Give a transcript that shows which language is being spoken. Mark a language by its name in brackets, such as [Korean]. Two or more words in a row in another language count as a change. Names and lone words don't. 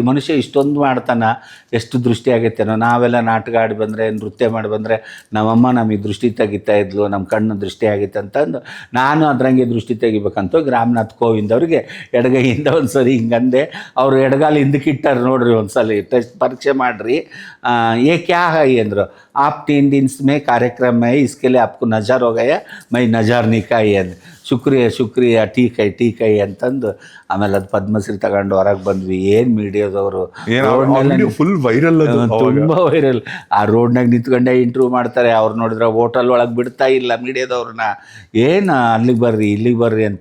[Kannada] ಮನುಷ್ಯ ಇಷ್ಟೊಂದು ಮಾಡ್ತಾನೆ, ಎಷ್ಟು ದೃಷ್ಟಿ ಆಗೈತೇನೋ. ನಾವೆಲ್ಲ ನಾಟಕ ಆಡಿ ಬಂದರೆ, ನೃತ್ಯ ಮಾಡಿ ಬಂದರೆ, ನಮ್ಮಮ್ಮ ನಮಗೆ ದೃಷ್ಟಿ ತೆಗಿತಾ ಇದ್ಲು, ನಮ್ಮ ಕಣ್ಣು ದೃಷ್ಟಿ ಆಗೈತೆ ಅಂತಂದು ನಾನು ಅದರಂಗೆ ದೃಷ್ಟಿ ತೆಗಿಬೇಕಂತ ರಾಮನಾಥ್ ಕೋವಿಂದ್ ಅವರಿಗೆ ಎಡಗೈಯಿಂದ ಒಂದು ಸರಿ ಹಿಂಗಂದೆ. ಅವರು ಎಡಗಾಲ ಹಿಂದಕ್ಕೆ ಇಟ್ಟಾರೆ, ನೋಡ್ರಿ ಒಂದ್ಸಲ ಟೆಸ್ಟ್ ಪರೀಕ್ಷೆ ಮಾಡಿರಿ. [Hindi] ये क्या है ಅಂದರು. आप 3 दिन में कार्यक्रम में इसके लिए आपको नज़र हो गया, मैं नज़र निकाಯಿ ಅಂದೆ. शुक्रिया ठीक है [Kannada] ಅಂತಂದು ಆಮೇಲೆ ಅದು ಪದ್ಮಶ್ರೀ ತಗೊಂಡು ಹೊರಗೆ ಬಂದ್ವಿ. ಏನು ಮೀಡಿಯಾದವರು [English] full viral, [Kannada] ತುಂಬ ವೈರಲ್. ಆ ರೋಡ್ನಾಗ ನಿಂತ್ಕೊಂಡೆ ಇಂಟರ್ವ್ಯೂ ಮಾಡ್ತಾರೆ. ಅವ್ರು ನೋಡಿದ್ರೆ ಹೋಟೆಲ್ ಒಳಗೆ ಬಿಡ್ತಾ ಇಲ್ಲ ಮೀಡಿಯಾದವ್ರನ್ನ. ಏನು ಅಲ್ಲಿಗೆ ಬರ್ರಿ ಇಲ್ಲಿಗೆ ಬರ್ರಿ ಅಂತ.